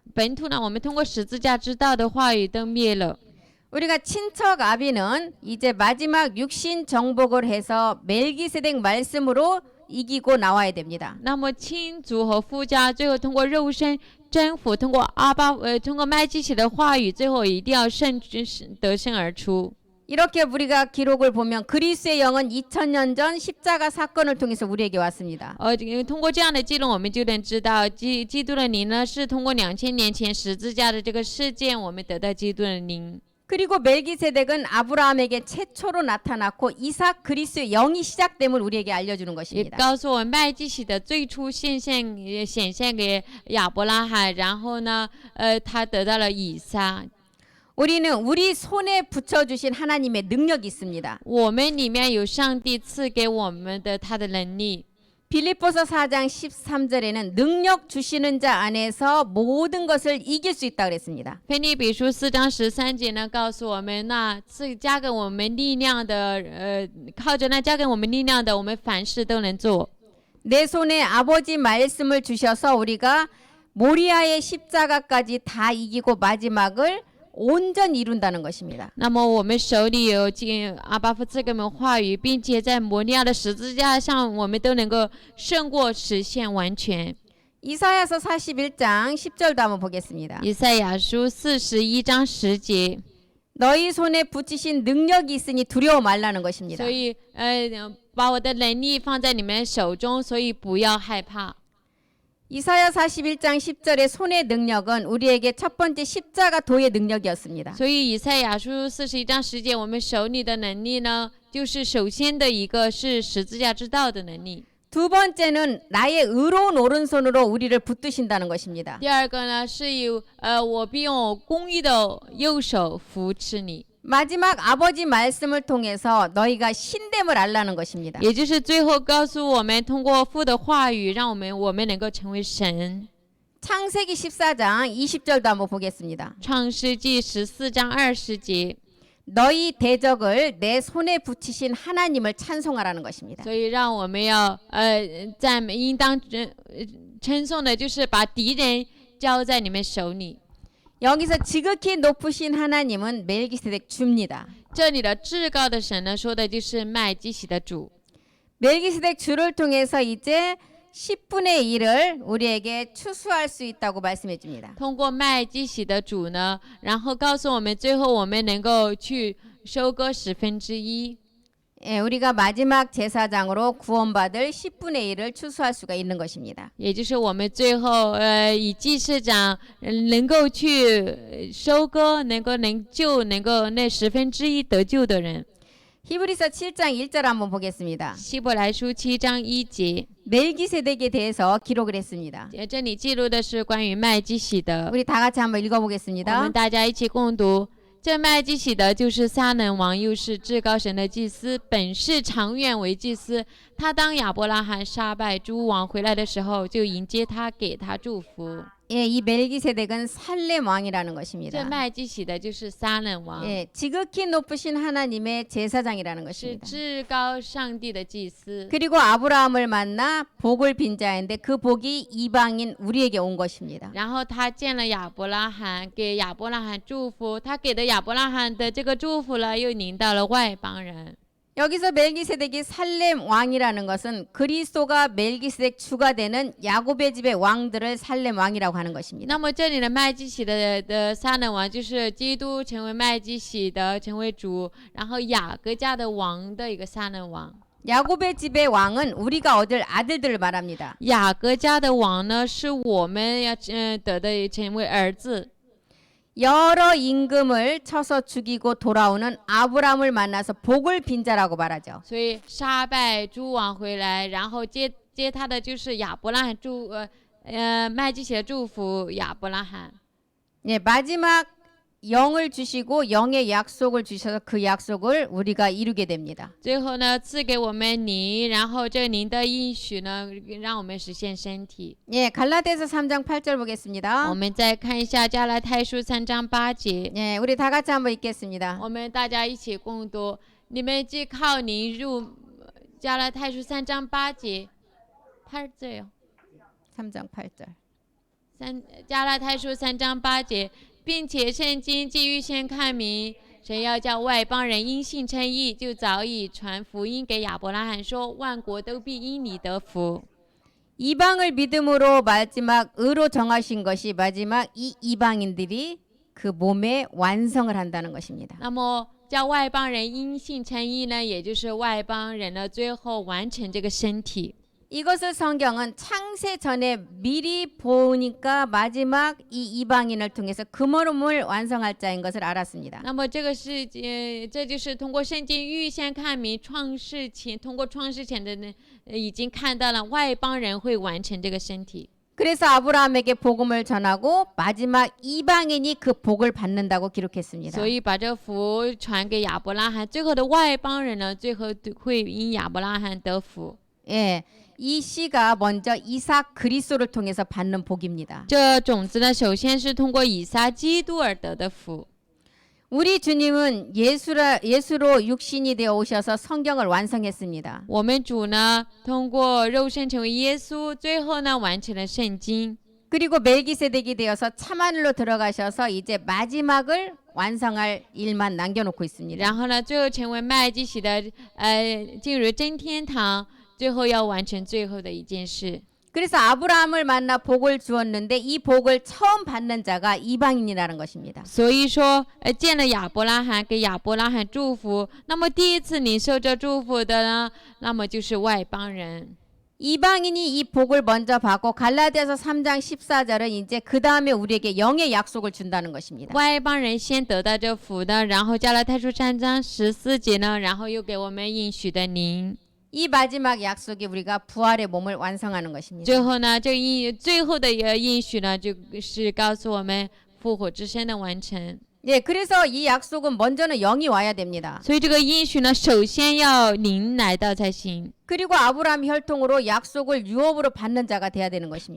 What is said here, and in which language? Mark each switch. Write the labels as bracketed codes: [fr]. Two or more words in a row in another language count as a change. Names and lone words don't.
[zh] 本土呢，我们通过十字架之道的话语都灭了。 [ko] 우리가 친척 아비는 이제 마지막 육신 정복을 해서 멜기세덱 말씀으로 이기고 나와야 됩니다. [zh] 那么亲族和夫家最后通过肉身征服，通过通过麦基洗的话语，最后一定要得胜而出。 [ko] 이렇게 우리가 기록을 보면 그리스의 영은 2000년 전 십자가 사건을 통해서 우리에게 왔습니다. [zh] 通过这样的记录，我们就能知道基督的灵呢，是通过2000年前十字架的这个事件，我们得到基督的灵。 [ko] 그리고 멜기세덱은 아브라함에게 최초로 나타났고 이삭 그리스의 영이 시작됨을 우리에게 알려주는 [zh] 也 [ko] 것입니다. [zh] 告诉我们麦基洗的最初显现给亚伯拉罕，然后呢，他得到了以撒。 [ko] 우리는 우리 손에 붙여주신 하나님의 능력이 있습니다. [zh] 我们里面有上帝赐给我们的他的能力。 [ko] 빌립보서 4장 13절에는 능력 주시는 자 안에서 모든 것을 이길 수 있다고 그랬습니다. [zh] 腓立比书4章13节呢，告诉我们，那赐加给我们力量的，靠着那加给我们力量的，我们凡事都能做。 [ko] 내 손에 아버지 말씀을 주셔서 우리가 모리아의 십자가까지 다 이기고 마지막을 온전히 이룬다는 것입니다. [zh] 那么我们手里有阿巴父赐给我们话语，并且在摩利亚的十字架上，我们都能够胜过实现完全。 [ko] 이사야서 41장 10절도 한번 보겠습니다. [zh] 以赛亚书41章10节， [ko] 너희 손에 붙이신 능력이 있으니 두려워 말라는 것입니다. [zh] 所以把我的能力放在你们手中，所以不要害怕。 [ko] 이사야 41장 10절의 손의 능력은 우리에게 첫 번째 십자가 도의 능력이었습니다. [zh] 所以以赛亚书41章10节，我们手里的能力呢，就是首先的一个是十字架之道的能力。 [ko] 두 번째는 나의 의로운 오른손으로 우리를 붙드신다는 것입니다. [zh] 第二个呢，是有我必用我公义的右手扶持你。 [ko] 마지막 아버지 말씀을 통해서 너희가 신됨을 알라는 것입니다. [zh] 也就是最后告诉我们，通过父的话语，让我们能够成为神。 [ko] 창세기 14장 20절도 한번 보겠습니다. [zh] 创世纪14章20节， [ko] 너희 대적을 내 손에 붙이신 하나님을 찬송하라는 것입니다. [zh] 所以让我们要赞美，应当称颂的就是把敌人交在你们手里。 [ko] 여기서 지극히 높으신 하나님은 멜기세덱 주입니다. [zh] 这里的至高的神呢，说的就是麦基洗的主。 [ko] 멜기세덱 주를 통해서 이제 10분의 1을 우리에게 추수할 수 있다고 말씀해 줍니다. [zh] 通过麦基洗的主呢，然后告诉我们，最后我们能够去收割1/10。 [ko] 예, 우리가 마지막 제사장으로 구원받을 10분의 1을 추수할 수가 있는 것입니다. [zh] 也就是我们最后以祭司长能够去收割，能够那1/10得救的人。 [ko] 히브리서 7장 1절 한번 보겠습니다. [zh] 希伯来书7章1节， [ko] 멜기세덱에 대해서 기록을 했습니다. [zh] 这里记录的是关于麦基洗德。 [ko] 우리 다 같이 한번 [zh] 我 [ko] 읽어보겠습니다. [zh] 们大家一起共读。这麦基洗德就是撒冷王，又是至高神的祭司，本是长远为祭司。他当亚伯拉罕杀败诸王回来的时候，就迎接他，给他祝福。 [ko] 예, 이 멜기세덱은 살렘 왕이라는 [zh] 这 [ko] 것입니다. [zh] 麦基洗德就是撒冷王， [ko] 예, 지극히 높으신 하나님의 제사장이라는 [zh] 是 [ko] 것입니다. [zh] 至高上帝的祭司。 [ko] 그리고 아브라함을 만나 복을 빈 자인데 그 복이 이방인 우리에게 온 것입니다. [zh] 然后他见了亚伯拉罕，给亚伯拉罕祝福，他给的亚伯拉罕的这个祝福了，又临到了外邦人。 [ko] 여기서 멜기세덱이 살렘 왕이라는 것은 그리스도가 멜기세덱 주가 되는 야곱의 집의 왕들을 살렘 왕이라고 하는 것입니다. [zh] 那么这里的麦基洗的撒冷王就是基督成为麦基洗的成为主，然后雅各家的王的一个撒冷王。 [ko] 야곱의 집의 왕은 우리가 얻을 아들들을 말합니다. [zh] 雅各家的王呢，是我们要得的成为儿子。 [ko] 여러 임금을 쳐서 죽이고 돌아오는 아브라함을 만나서 복을 빈 자라고 말하죠. [zh] 所以杀败诸王回来，然后接他的就是亚伯拉罕麦基洗的祝福亚伯拉罕。 [ko] 예, 마지막 영을 주시고 영의 약속을 주셔서 그 약속을 우리가 이루게 됩니다. [zh] 最后呢，赐给我们灵，然后这灵的应许呢，让我们实现身体。 [ko] 예, 갈라디아서 3장 8절 보겠습니다. [zh] 我们再看一下加拉太书3章8节， [ko] 예, 우리 다 같이 한번 읽겠습니다. [zh] 我们大家一起共读。你们既靠灵入加拉太书3章8节8节 [ko] 3장 8절. [zh] 加拉太书3章8节，并且圣经既预先看明，神要叫外邦人因信称义，就早已传福音给亚伯拉罕说，万国都必因你得福。 [ko] 이방을 믿음으로 마지막 의로 정하신 것이 마지막 이 이방인들이 그 몸의 완성을 한다는 것입니다. [zh] 那么叫外邦人因信称义呢，也就是外邦人呢最后完成这个身体。 [ko] 이것을 성경은 창세 전에 미리 보니까 마지막 이 이방인을 통해서 그 몸을 완성할 자인 것을 알았습니다. [zh] 那么这就是通过圣经预先看明通过创世前的呢，已经看到了外邦人会完成这个身体。 [ko] 그래서 아브라함에게 복음을 전하고 마지막 이방인이 그 복을 받는다고 기록했습니다. [zh] 所以把这福传给亚伯拉罕，最后的外邦人呢，最后会因亚伯拉罕得福。 [ko] 예, 이 씨가 먼저 이삭 그리스도를 통해서 받는 복입니다. [zh] 这种子呢，首先是通过以撒基督而得的福。 [ko] 우리 주님은 예수로 육신이 되어 오셔서 성경을 완성했습니다. [zh] 我们主呢，通过肉身成为耶稣，最后呢，完成了圣经。 [ko] 그리고 멜기세덱이 되어서 참하늘로 들어가셔서 이제 마지막을 완성할 일만 남겨놓고 있습니다. [zh] 然后呢，最后成为麦基洗的，进入真天堂，最后要完成最后的一件事。 [ko] 그래서 아브라함을 만나 복을 주었는데 이 복을 처음 받는 자가 이방인이라는 것입니다. [zh] 所以说，见了亚伯拉罕，给亚伯拉罕祝福。那么第一次领受这祝福的呢，那么就是外邦人。 [ko] 이방인이 이 복을 먼저 받고 갈라디아서 3장 14절은 이제 그 다음에 우리에게 영의 약속을 준다는 것입니다. [zh] 外邦人先得到这福的，然后加拉太书3章14节呢，然后又给我们应许的灵。 [ko] 이 마지막 약속이 우리가 부활의 몸을 완성하는 것입니다. [zh] 最后呢，最后的应许呢，就是告诉我们复活之身的完成。 [ko] 예, 그래서 이 약속은 먼저는 영이 와야 됩니다. [zh] 所以这个应许呢，首先要灵来到才行。 [ko] 그리고 아브라함 혈통으로 약속을 유업으로 받는 자가 돼야 되는 것입니다.